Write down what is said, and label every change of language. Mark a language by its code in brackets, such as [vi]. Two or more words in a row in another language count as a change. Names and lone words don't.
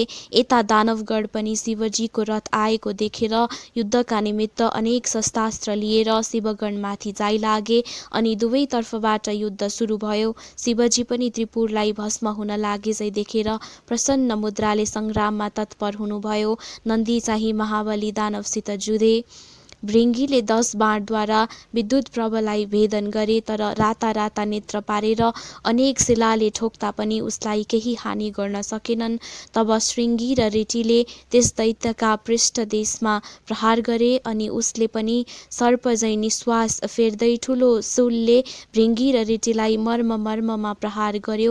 [ne] यता दानवगण पनि शिवजीको रथ आएको देखेर युद्धका निमित्त अनेक शस्त्रास्त्र लिएर शिवगणमाथि जाइलागे। अनि दुवै तर्फबाट युद्ध सुरु भयो। शिवजी पनि त्रिपुरलाई भस्म हुन लागेझै देखेर प्रसन्न मुद्राले सङ्ग्राममा तत्पर हुनुभयो। नन्दी चाहिँ महाबली दानवसित जुधे। भृङ्गीले 10 बाणद्वारा विद्युत प्रभलाई भेदन गरे, तर राता राता नेत्र पारेर अनेक शिलाले ठोक्दा पनि उसलाई केही हानि गर्न सकेनन्। तब श्रृङ्गी र रेटीले त्यस दैत्यका पृष्ठदेशमा प्रहार गरे अनि उसले पनि सर्पझैं निश्वास फेर्दै ठुलो शूलले भृङ्गी र रेटीलाई मर्ममा प्रहार गर्यो।